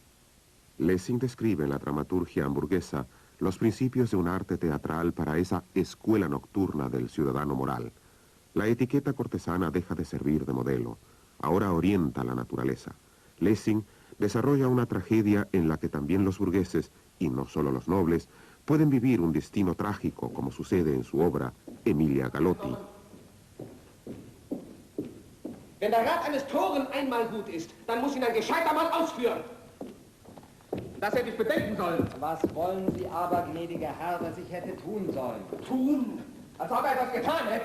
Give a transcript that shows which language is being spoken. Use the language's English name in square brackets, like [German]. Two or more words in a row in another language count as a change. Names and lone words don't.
[Spanish] Lessing describe en la dramaturgia hamburguesa los principios de un arte teatral para esa escuela nocturna del ciudadano moral. La etiqueta cortesana deja de servir de modelo. Ahora orienta la naturaleza. Lessing desarrolla una tragedia en la que también los burgueses, y no solo los nobles, pueden vivir un destino trágico, como sucede en su obra Emilia Galotti. [German] Wenn der Rat eines Toren einmal gut ist, dann muss ihn ein gescheiter Mann ausführen. Das hätte ich bedenken sollen. Was wollen Sie aber, gnädiger Herr, dass ich hätte tun sollen? Tun? Als ob er etwas getan hätte.